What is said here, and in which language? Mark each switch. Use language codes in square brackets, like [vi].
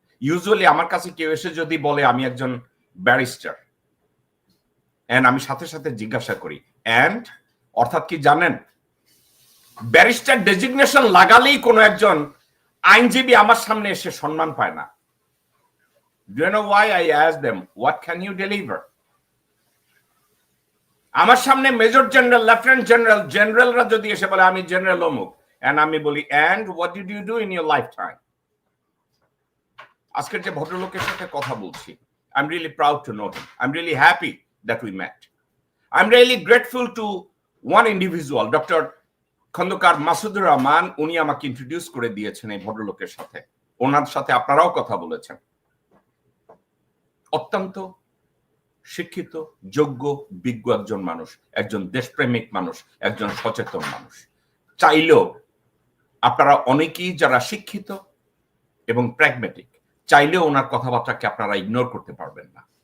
[bn] Usually আমার কাছে কেউ এসে যদি বলে আমি একজন ব্যারিস্টার, এন্ড আমি সাথে সাথে জিজ্ঞাসা করি এন্ড অর্থাৎ কি জানেন? ব্যারিস্টার ডেজিগনেশন লাগালেই কোনো একজন আইনজীবী আমার সামনে এসে সম্মান পায় না। [en] Do you know why I asked them, what can you deliver? [bn] আমার সামনে মেজর জেনারেল, লেফটেন্যান্ট জেনারেল, জেনারেলরা যদি এসে বলে আমি জেনারেল অমুক, এন্ড আমি বলি [en] and what did you do in your lifetime? [bn] আজকের যে ভদ্রলোকের সাথে কথা বলছি, [en] I'm really proud to know him. I'm really happy that we met. I'm really grateful to one individual, Dr. [bn] Khandakar Masudur Rahman. উনি আমাকে ইন্ট্রোডিউস করে দিয়েছেন এই ভদ্রলোকের সাথে, ওনার সাথে আপনারাও কথা বলেছেন। অত্যন্ত শিক্ষিত, যোগ্য, বিজ্ঞ একজন মানুষ, একজন দেশপ্রেমিক মানুষ, একজন সচেতন মানুষ। চাইলেও আপনারা অনেকেই যারা শিক্ষিত এবং প্র্যাগমেটিক, চাইলেও ওনার কথাবার্তাকে আপনারা ইগনোর করতে পারবেন না।